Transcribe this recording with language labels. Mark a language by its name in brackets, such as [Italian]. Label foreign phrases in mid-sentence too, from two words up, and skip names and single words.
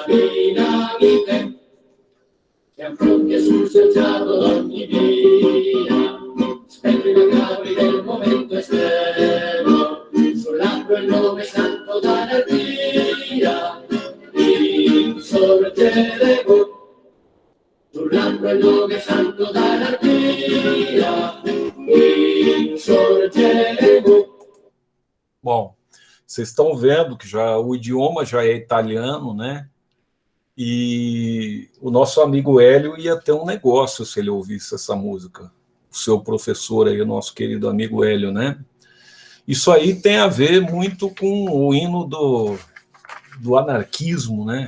[Italian] dinamite, che affronti sul selciato d'ogni via, spegni le navi del momento estremo, sull'acqua il nome santo d'anarchia, insorgeremo, sull'acqua il nome santo d'anarchia, insorgeremo. [Portuguese] Bom, vocês estão vendo que já o idioma já é italiano, né? E o nosso amigo Hélio ia ter um negócio se ele ouvisse essa música. O seu professor aí, o nosso querido amigo Hélio, né? Isso aí tem a ver muito com o hino do anarquismo, né?